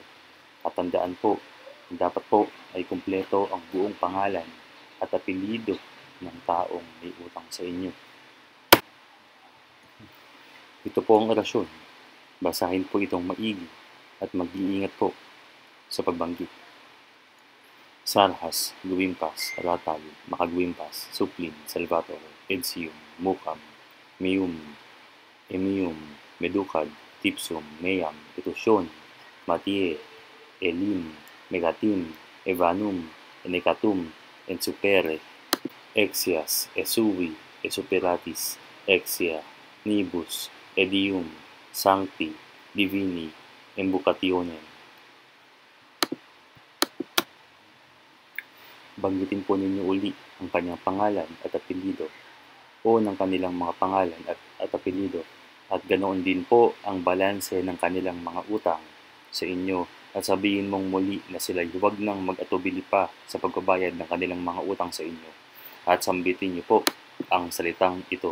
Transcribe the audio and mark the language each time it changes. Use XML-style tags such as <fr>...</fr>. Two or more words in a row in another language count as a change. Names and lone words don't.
<tl>Tatandaan po, dapat po ay kumpleto ang buong pangalan at apelyido ng taong may utang sa inyo. Ito po ang orasyon. Basahin po itong maigi at mag-iingat po sa pagbanggit.</tl> <la>Sarhas, Guimpas, Ratal, Makaguimpas, Suplin, Salvatore, Edsium, Mukam, Meum, Emium, Medukad, Tipsum, Meam, Etusyon, Matie, Elim, Megatim, Evanum, Enekatum, Ensupere, Exias, Esui, Esuperatis, Exia, Nibus, Edium, Sancti, Divini, Embucationem.</la> <tl>Banggitin po ninyo uli ang kanyang pangalan at apelyido o ng kanilang mga pangalan at apelyido at ganoon din po ang balanse ng kanilang mga utang sa inyo at sabihin mong muli na sila huwag nang mag-atubili pa sa pagbabayad ng kanilang mga utang sa inyo at sambitin niyo po ang salitang ito.</tl>